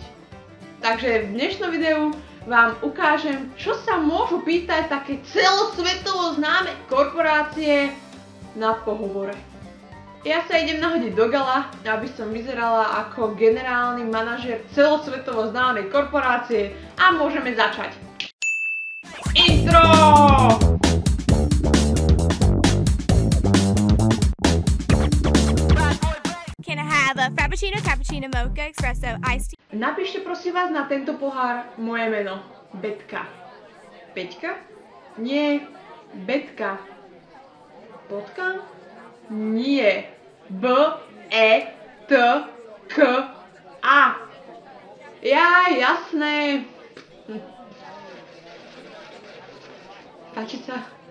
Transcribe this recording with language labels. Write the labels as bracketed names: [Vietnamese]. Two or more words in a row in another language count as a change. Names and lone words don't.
[Slovak] Takže v dnešnom videu vám ukážem, čo sa môžu pýtať také celosvetovo známe korporácie na pohovore. Ja sa idem nahodiť do gala, aby som vyzerala ako generálny manažér celosvetovo známej korporácie a môžeme začať. Intro! Frappuccino, cappuccino, mocha, espresso, iced tea. Napíšte prosím vás na tento pohár moje meno. Betka. Peťka? Nie. Betka. Bodka? Nie. B-E-T-K-A. Ja, jasné. Páči sa?